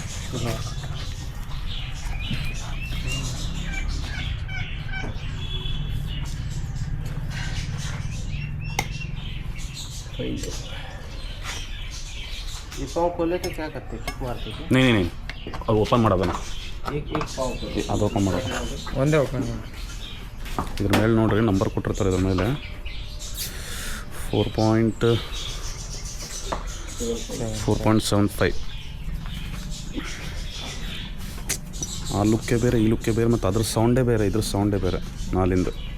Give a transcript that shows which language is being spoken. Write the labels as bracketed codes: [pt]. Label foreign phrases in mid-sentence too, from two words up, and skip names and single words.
[hi] ये पाव खोले तो क्या करते किक मारते थे [kn] नहीं ಅದು ಓಪನ್ ಮಾಡೋದನ್ನ [hi] एक पाव [kn] ಅದು ಓಪನ್ ಮಾಡೋದು. ಒಂದೇ ಓಪನ್ ಮಾಡಿ. ಇದ್ರ ಮೇಲೆ ನೋಡ್ರಿ ನಂಬರ್ ಕೊಟ್ಟಿರ್ತಾರೆ ಇದ್ರ ಮೇಲೆ 4.75. ಆ ಲುಕ್ಕೇ ಬೇರೆ ಈ ಲುಕ್ಕೇ ಬೇರೆ ಮತ್ತು ಅದ್ರ ಸೌಂಡೇ ಬೇರೆ ಇದ್ರ ಸೌಂಡೇ ಬೇರೆ ನಾಲಿಂದು.